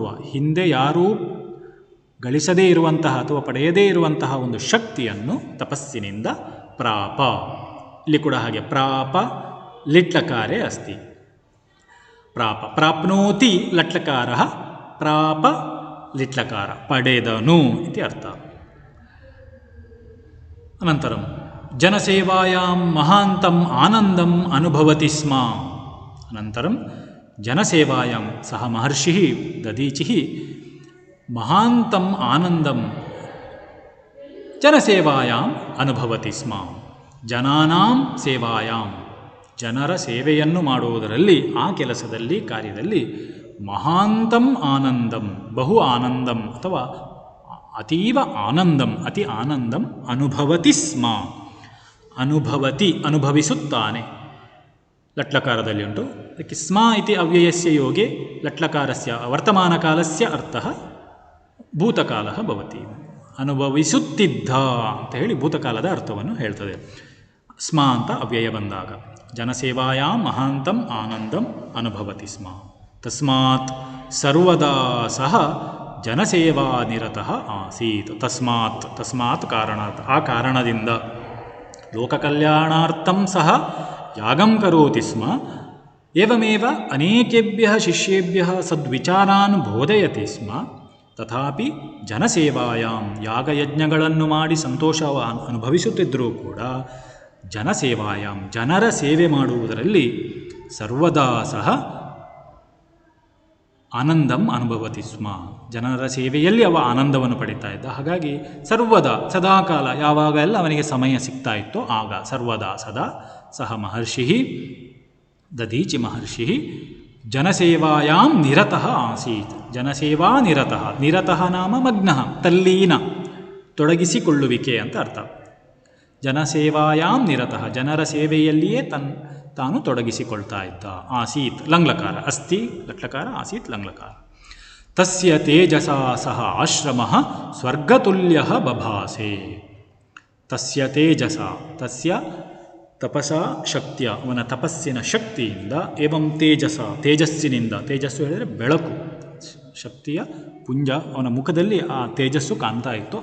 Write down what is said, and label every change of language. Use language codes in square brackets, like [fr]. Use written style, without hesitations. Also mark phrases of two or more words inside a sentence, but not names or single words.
[kn] ಹಿಂದೆ ಯಾರೂ ಗಳಿಸದೇ ಇರುವಂತಹ ಅಥವಾ ಪಡೆಯದೇ ಇರುವಂತಹ ಒಂದು ಶಕ್ತಿಯನ್ನು ತಪಸ್ಸಿನಿಂದ ಪ್ರಾಪ. ಇಲ್ಲಿ ಕೂಡ ಹಾಗೆ [sa] ಪ್ರಾಪ ಲಿಟ್ಲಕಾರೆ ಅಸ್ತಿ. ಪ್ರಾಪ ಪ್ರಾಪ್ನೋತಿ ಲಟ್ಲಕಾರ. ಪ್ರಾಪ ಲಿಟ್ಲಕಾರ ಪಡೆದನು ಇತಿ ಅರ್ಥ. ಅನಂತರಂ ಜನಸೇವಾಯಾಂ ಮಹಾಂತಂ ಆನಂದಂ ಅನುಭವತಿ ಸ್ಮ. ಅನಂತರಂ ಜನಸೇವಾಯಾಂ ಸಹ ಮಹರ್ಷಿಃ ದಧೀಚಿಃ ಮಹಾಂತಂ ಆನಂದಂ ಜನಸೇವಾಯಾಂ ಅನುಭವತಿ ಸ್ಮ. ಜನಾನಾಂ ಸೇವಾಯಾಂ [kn] ಜನರ ಸೇವೆಯನ್ನು ಮಾಡುವುದರಲ್ಲಿ, ಆ ಕೆಲಸದಲ್ಲಿ, ಕಾರ್ಯದಲ್ಲಿ [sa] ಮಹಾಂತಂ ಆನಂದಂ ಬಹು ಆನಂದಂ ಅಥವಾ ಅತೀವ ಆನಂದಂ ಅತಿ ಆನಂದಂ ಅನುಭವತಿ ಸ್ಮ. [kn] ಅನುಭವತಿ ಅನುಭವಿಸುತ್ತಾನೆ. ಲಟ್ಲಕಾರದಲ್ಲಿ ಉಂಟು. [sa] ಅದಕ್ಕೆ ಸ್ಮ ಇತಿ ಅವ್ಯಯಸ್ಯ ಯೋಗೆ ಲಟ್ಲಕಾರಸ್ಯ ವರ್ತಮಾನಕಾಲಸ್ಯ ಅರ್ಥಃ ಭೂತಕಾಲ ಭವತಿ. [kn] ಅನುಭವಿಸುತ್ತಿದ್ದ ಅಂತ ಹೇಳಿ ಭೂತಕಾಲದ ಅರ್ಥವನ್ನು ಹೇಳ್ತದೆ ಸ್ಮ ಅಂತ ಅವ್ಯಯ ಬಂದಾಗ. [sa] ಜನಸೇವಾಯಾಂ ಮಹಾಂತಂ ಆನಂದಂ ಅನುಭವತಿ ಸ್ಮ. ತಸ್ಮಾತ್ ಸರ್ವದಾ ಸಹ ಜನಸೇವಾ ನಿರತಃ ಆಸೀತ್. ತಸ್ಮಾತ್ ಕಾರಣಾತ್, [kn] ಆ ಕಾರಣದಿಂದ [sa] ಲೋಕಕಲ್ಯಾಣಾರ್ಥಂ ಸಹ ಯಾಗಂ ಕರೋತಿ ಸ್ಮ. ಏವಮೇವ ಅನೇಕೇಭ್ಯಃ ಶಿಷ್ಯೇಭ್ಯಃ ಸದ್ವಿಚಾರಾನ್ ಬೋಧಯತಿ ಸ್ಮ. [kn] ತಥಾಪಿ ಜನಸೇವಾಯಾಂ, ಯಾಗಯಜ್ಞಗಳನ್ನು ಮಾಡಿ ಸಂತೋಷ ಅನುಭವಿಸುತ್ತಿದ್ದರೂ ಕೂಡ ಜನಸೇವಾಯಾಂ, ಜನರ ಸೇವೆ ಮಾಡುವುದರಲ್ಲಿ [sa] ಸರ್ವದಾ ಸಹ ಆನಂದಂ ಅನುಭವತಿ ಸ್ಮ. [kn] ಜನರ ಸೇವೆಯಲ್ಲಿ ಅವ ಆನಂದವನ್ನು ಪಡಿತಾ ಇದ್ದ. ಹಾಗಾಗಿ ಸರ್ವದಾ ಸದಾಕಾಲ ಯಾವಾಗ ಎಲ್ಲ ಅವನಿಗೆ ಸಮಯ ಸಿಗ್ತಾ ಇತ್ತೋ ಆಗ ಸರ್ವದಾ ಸದಾ ಸಹ ಮಹರ್ಷಿ ದಧೀಚಿ ಮಹರ್ಷಿ [sa] ಜನಸೇವಾಯಾಂ ನಿರತಃ ಆಸೀತ್. ಜನಸೇವಾ ನಿರತಃ, ನಿರತಃ ನಾಮ ಮಗ್ನಃ, [kn] ತಲ್ಲೀನ, ತೊಡಗಿಸಿಕೊಳ್ಳುವಿಕೆ ಅಂತ ಅರ್ಥ. [sa] ಜನಸೇವಾಯಾಂ ನಿರತಃ, [kn] ಜನರ ಸೇವೆಯಲ್ಲಿಯೇ ತಾನು ತೊಡಗಿಸಿಕೊಳ್ತಾ ಇದ್ದ. [sa] ಆಸೀತ್ ಲಂಗ್ಲಕಾರ, ಅಸ್ತಿ ಲಟ್ಲಕಾರ, ಆಸೀತ್ ಲಂಗ್ಲಕಾರ. ತಸ್ಯ ತೇಜಸಾ ಸಹ ಆಶ್ರಮಃ ಸ್ವರ್ಗತುಲ್ಯಃ ಬಭಾಸೆ. ತಸ್ಯ ತೇಜಸ, ತಸ್ಯ ತಪಸ [kn] ಶಕ್ತಿಯ, ಅವನ ತಪಸ್ಸಿನ ಶಕ್ತಿಯಿಂದ, [sa] ಏವಂ ತೇಜಸ, [kn] ತೇಜಸ್ಸಿನಿಂದ, ತೇಜಸ್ಸು ಹೇಳಿದರೆ ಬೆಳಕು, ಶಕ್ತಿಯ ಪುಂಜ, ಅವನ ಮುಖದಲ್ಲಿ ಆ ತೇಜಸ್ಸು ಕಾಣ್ತಾ ಇತ್ತು.